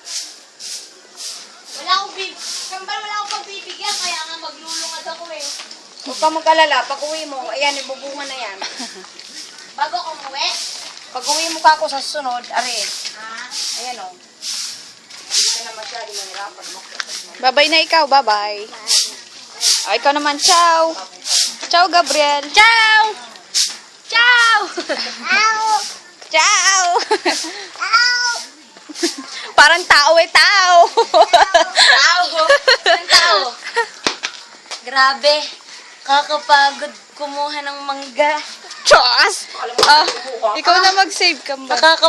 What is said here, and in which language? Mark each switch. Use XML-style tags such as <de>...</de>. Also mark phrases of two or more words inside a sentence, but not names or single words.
<tl>Wala akong Kambal, wala akong pagbibigyan, kaya nga maglulungad ako eh. Huwag ka mag-alala. Pag uwi mo, ayan, ibubunga na yan. Bago ako umuwi. Pag uwi mo ka ako sa susunod, are, Ha? ayan o. Hindi ka na masyado mahirapan mo. Bye-bye na ikaw. Bye-bye. O, ikaw naman.</tl> <it>Ciao. Ciao, Gabriel. Ciao. Ciao. Ciao.</it> <tl>Parang tao eh, tao. Tao. Ang tao. Grabe. Kakapagod kumuha ng mangga. Diyos! Ikaw na mag-save ka ba?</tl>